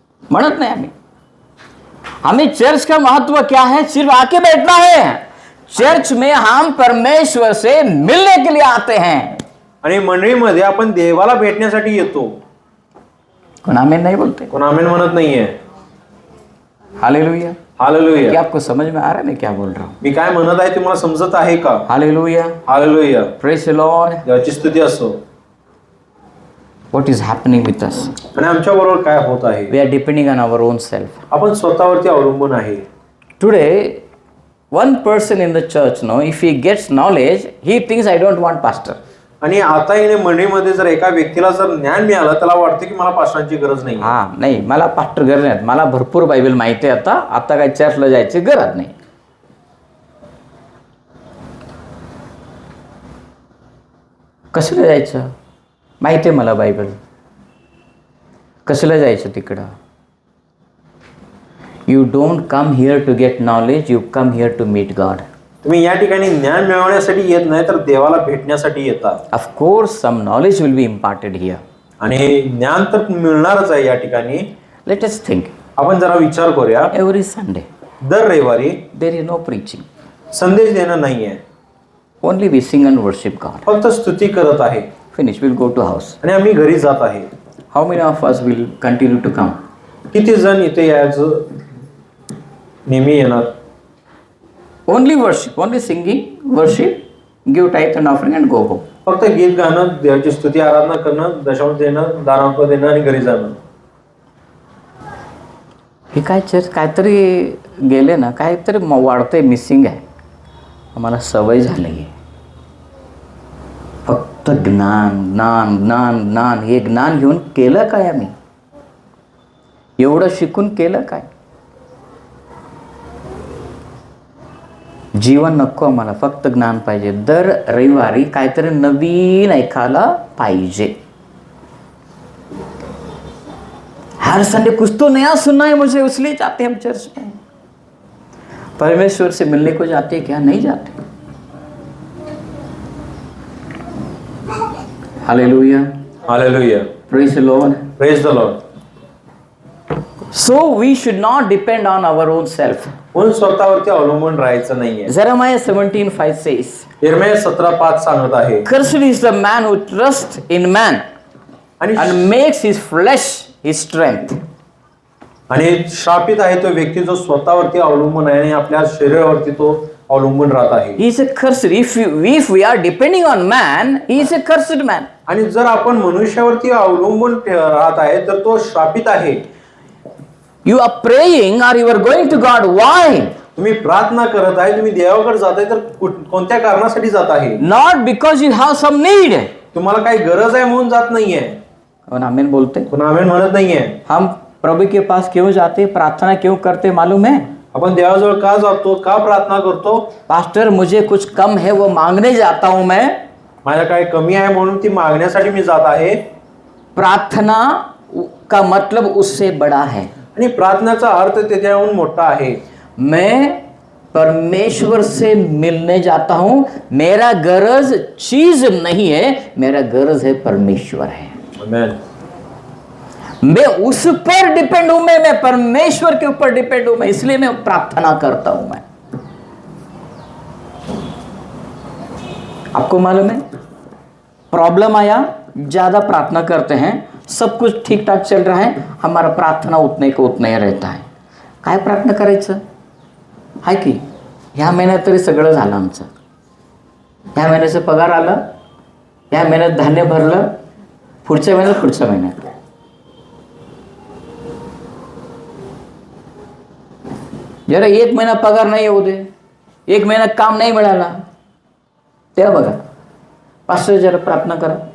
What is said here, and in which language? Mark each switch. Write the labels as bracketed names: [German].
[Marathi] म्हणत नाही आम्ही. [Hindi] हमें चर्च का महत्व क्या है? सिर्फ आके बैठना है. चर्च में हम परमेश्वर से मिलने के लिए आते हैं. [Marathi] आणि मंडळीमध्ये आपण देवाला भेटण्यासाठी येतो. [Hindi] कोण आमेन नहीं बोलते? [Marathi] कोण आमेन म्हणत नाहीये. हालेलुया. हालेलुया. [Hindi] क्या आपको समझ में आ रहा है मैं क्या बोल रहा हूँ? [Marathi] मी काय म्हणत आहे तुम्हाला समजत आहे का? Hallelujah. Hallelujah. [English] Praise the lord. [Marathi] देवाची स्तुती असो. [English] What is happening with us? [Marathi] आणि आमच्या बरोबर काय होत आहे? [English] We are depending on our own self. [Marathi] आपण स्वतःवरती अवलंबून आहे. [English] Today, one person in the church, if he gets knowledge, he thinks I don't want pastor. [Marathi] आणि आता येणे मंडळीमध्ये जर एका व्यक्तीला जर ज्ञान मिळालं त्याला वाटतं की मला पास्टरांची गरज नाही. नाही मला पास्टर गरज नाही, मला भरपूर बायबल माहिती आहे, आता काही चर्चला जायची गरज नाही. कशाला जायचं? माहिती आहे मला बायबल, कशाला जायचं तिकडं? [English] You don't come here to get knowledge, you come here to meet God. [Marathi] तुम्ही या ठिकाणी ज्ञान मिळवण्यासाठी येत नाही तर देवाला भेटण्यासाठी येता. [English] Of course some knowledge will be imparted here. [Marathi] आणि ज्ञान तर मिळणारच आहे या ठिकाणी. [English] Let us think. [Marathi] आपण जरा विचार करूया. [English] every Sunday, [Marathi] दर रविवारी [English] there is no preaching, [Marathi] संदेश देणं नाहीये, [English] Only we sing and worship God. [Marathi] फक्त स्तुती करत आहे. [English] Finish, will go to house. [Marathi] आणि आम्ही घरी जात आहे. [English] How many of us will continue to come? [Marathi] किती जण इथे यायचं नेहमी येणार? [English] Only worship, only singing, worship, give tithe and offering and go home. [Marathi] फक्त गीत गाणं, देवाची स्तुती आराधना करणं, दशांश देणं, दानांक देणं आणि घरी जाणं. हे काय चर्च काहीतरी गेले ना, काहीतरी वाढतंय, मिसिंग आहे. आम्हाला सवय झाली आहे फक्त ज्ञान ज्ञान ज्ञान ज्ञान. हे ज्ञान घेऊन केलं काय? आम्ही एवढं शिकून केलं काय? जीवन नको आम्हाला, फक्त ज्ञान पाहिजे. दर रविवारी काहीतरी नवीन ऐकायला पाहिजे. [Hindi] हर संडे कुछ तो नया सुनना है मुझे, इसलिए जाते हम चर्च में. परमेश्वर से मिलने को जाते क्या? नहीं जाते. Hallelujah, hallelujah, [English] Praise the Lord, praise the Lord. So we should not depend on our own self. [Marathi] पण स्वतःवरती अवलंबून राहायचं नाहीये. [English] Jeremiah 17:5 says, [Marathi] यिर्मया 17:5 सांगत आहे. [English] Cursed is the man who trusts in man [Marathi] आणि [English] and makes his flesh his strength. [Marathi] आणि श्रापित आहे तो व्यक्ती जो स्वतःवरती अवलंबून आहे आणि आपल्या शरीरावरती तो अवलंबून राहत आहे. [English] He is a cursed. If we are depending on man, he is a cursed man. [Marathi] आणि जर आपण मनुष्यावरती अवलंबून राहत आहे तर तो श्रापित आहे. [English] You are praying or you are going to God. Why? [Marathi] तुम्ही प्रार्थना करत आहे, तुम्ही देवाकडे जात आहे तर कोणत्या कारणासाठी जात आहे? [English] Not because you have some need. [Marathi] तुम्हाला काही गरज आहे म्हणून जात नाहीये. [Hindi] कौन आमीन बोलते? [Marathi] पण आम्ही म्हणत नाहीये. [Hindi] हम प्रभु के पास क्यों जाते, प्रार्थना क्यों करते मालूम है? [Marathi] आपण देवाजवळ का जातो, का प्रार्थना करतो? [Hindi] पास्टर मुझे कुछ कम है वो मांगने जाता हूं मैं. [Marathi] माझ्या काय कमी आहे म्हणून ती मागण्यासाठी मी जात आहे. [Hindi] प्रार्थना का मतलब उससे बड़ा है. [Marathi] आणि प्रार्थनेचा अर्थ त्याच्याहून मोठा आहे. [Hindi] मैं परमेश्वर से मिलने जाता हूं. मेरा गरज चीज नहीं है, मेरा गरज है परमेश्वर है. आमेन. मैं उस पर डिपेंड हूं, मैं परमेश्वर के ऊपर डिपेंड हूं, मैं इसलिए मैं प्रार्थना करता हूं. मैं आपको मालूम है, प्रॉब्लम आया, ज्यादा प्रार्थना करते हैं, सब कुछ ठीक ठाक चल रहा है, हमारा प्रार्थना उतने को उतना ही रहता है. [Marathi] काय प्रार्थना करायचं आहे की ह्या महिन्यात तरी सगळं झालं आमचं, ह्या महिन्याचा पगार आला, ह्या महिन्यात धान्य भरलं, पुढच्या महिन्यात जरा एक महिना पगार नाही येऊ दे, एक महिना काम नाही मिळाला, तेव्हा बघा पास्टर जरा प्रार्थना करा.